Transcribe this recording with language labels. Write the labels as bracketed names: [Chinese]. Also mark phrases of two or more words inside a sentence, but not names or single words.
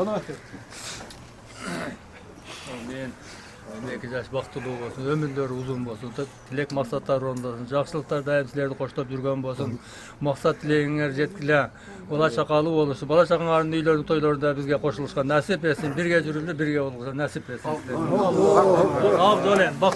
[Kyrgyz] Эки жаш бактылуу болсун, өмүрлөрү узун болсун, тилек максаттары орундасын, жакшылыктар дайым силерди коштоп жүргөн болсун. Максат тилегиңер жеткиле, бала чакалуу болушу, бала чакаңардын үйлөрүнүн тойлорунда бизге кошулушка насип этсин, бирге жүрүлү, бирге болушка насип этсин. Абдол эм,